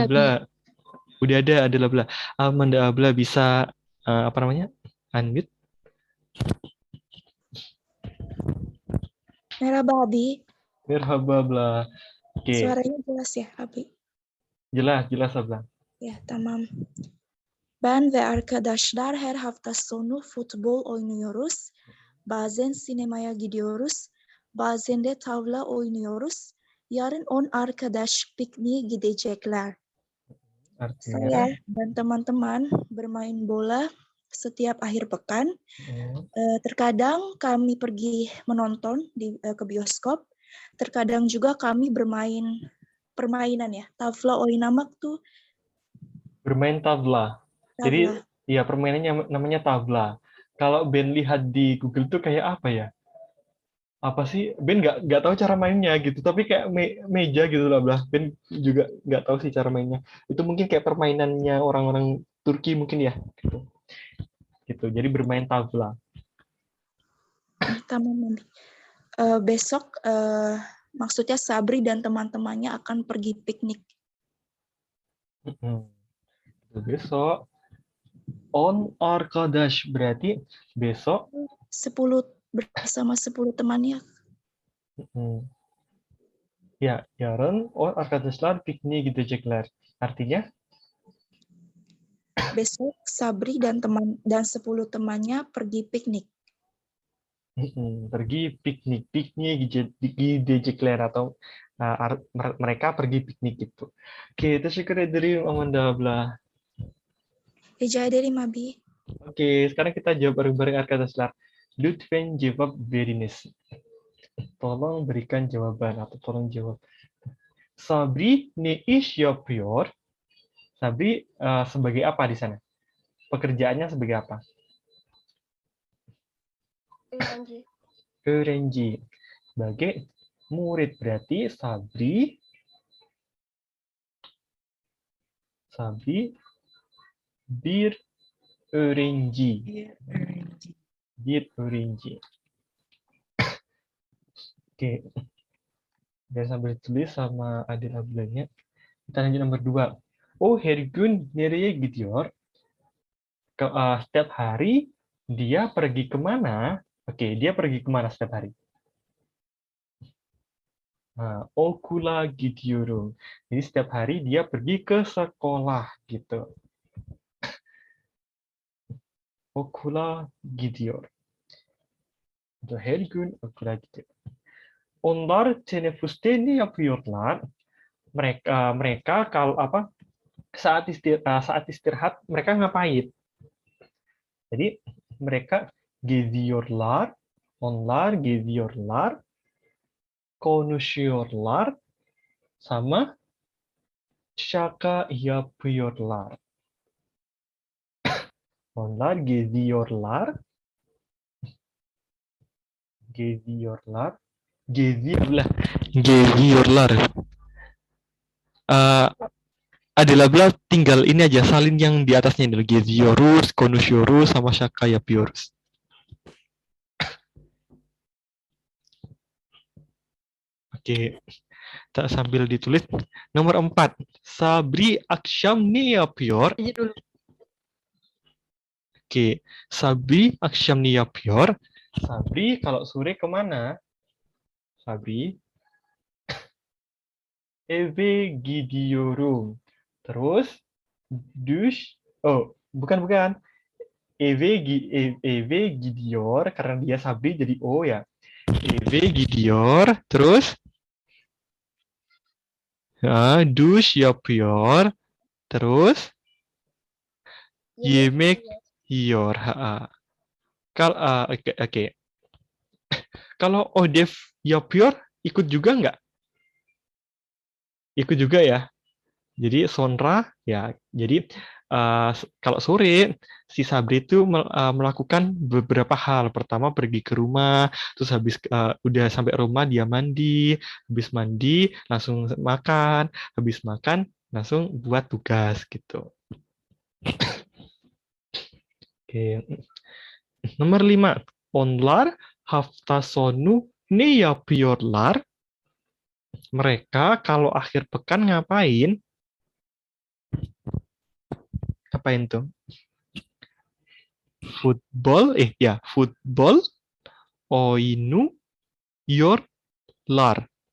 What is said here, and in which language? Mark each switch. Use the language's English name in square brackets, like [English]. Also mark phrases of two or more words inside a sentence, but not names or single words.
[Indonesian] Abla. Udah ada Abla. Amanda Abla bisa apa namanya? Unmute. [Turkish] Merhaba Abi, Merhaba Abla. [Indonesian] Oke, suaranya jelas ya Abi? jelas Abla. [Turkish] Ya, tamam. Ben ve arkadaşlar her hafta sonu futbol oynuyoruz. Bazen sinemaya gidiyoruz. Bazen de tavla oynuyoruz. Yarın 10 arkadaş pikniğe gidecekler. [Indonesian] Artinya, Saya dan teman-teman bermain bola setiap akhir pekan. Terkadang kami pergi menonton ke bioskop. Terkadang juga kami bermain permainan ya. [Turkish] Tavla oynamak tuh [Indonesian] bermain tabla. Jadi, tabla. ya permainannya namanya tabla. Kalau Ben lihat di Google tuh kayak apa ya? Apa sih? Ben nggak tahu cara mainnya gitu. Tapi kayak meja gitu lah, Blah. Ben juga nggak tahu sih cara mainnya. Itu mungkin kayak permainannya orang-orang Turki mungkin ya. Gitu. Jadi bermain tabla. [Turkish] Tamam. [Indonesian] Besok maksudnya Sabri dan teman-temannya akan pergi piknik. Besok [Turkish] on arkadaş [Indonesian] berarti besok 10 bersama 10 temannya. [Turkish] ya yarın on arkadaşlar pikniğe gidecekler. [Indonesian] Artinya Besok Sabri dan 10 temannya pergi piknik. pergi piknik, gidecekler atau mereka pergi piknik gitu. Oke, [Turkish] teşekkür ederim Amanda Abla. Rica ederim abi. [Indonesian] Oke, sekarang kita jawab bareng-bareng arkadaşlar. [Turkish] Lütfen cevap veriniz. [Indonesian] Tolong berikan jawaban atau tolong jawab. [Turkish] Sabri ne iş yapıyor? [Indonesian] Sabri sebagai apa di sana? Pekerjaannya sebagai apa? [Turkish] Öğrenci. [Indonesian] Sebagai murid berarti Sabri [Turkish] bir öğrenci. Bir öğrenci. [Indonesian] Oke. Biar sambil tulis sama Adil Abdullah-nya. Kita lanjut nomor 2. [Turkish] Oh, her gün nereye gidiyor? [Indonesian] Setiap hari dia pergi kemana? Oke, dia pergi kemana setiap hari? Nah, [Turkish] okula gidiyorum. [Indonesian] Jadi setiap hari dia pergi ke sekolah gitu. [Turkish] Okula gidiyor. Atau her gün okula gidiyor. Onlar teneffüste ne yapıyorlar? [Indonesian] Mereka kalau saat istirahat mereka ngapain? Jadi mereka [Turkish] geziyorlar, onlar geziyorlar, konuşuyorlar, sama şaka yapıyorlar. Onlar geziyorlar, geziyorlar. [Indonesian] Adalah Bla tinggal ini aja salin yang di atasnya ini [Turkish] geziyoruz, konuşuyoruz, sama şaka yapıyoruz. [Indonesian] Oke, kita sambil ditulis. Nomor 4. [Turkish] Sabri akşam ne yapıyor? Oke, Sabri akşam ne yapıyor? [Indonesian] Sabri kalau sore kemana? [Turkish] Sabri eve gidiyorum. [Indonesian] Terus bukan. [Turkish] Eve gidiyor [Indonesian] karena dia Sabri jadi O ya. [Turkish] Eve gidiyor. Terus duş yapıyor. Terus yemek yiyor. [Indonesian] Oke. Kalau [Turkish] Odef yapıyor [Indonesian] ikut juga nggak? Ikut juga ya. Jadi Sonra ya. Jadi kalau sore si Sabri itu melakukan beberapa hal. Pertama pergi ke rumah, terus habis udah sampai rumah dia mandi, habis mandi langsung makan, habis makan langsung buat tugas gitu. Oke. Nomor 5. [Turkish] Onlar hafta sonu ne yapıyorlar? [Indonesian] Mereka kalau akhir pekan ngapain? Ngapain tuh? [Turkish] Futbol oynuyorlar.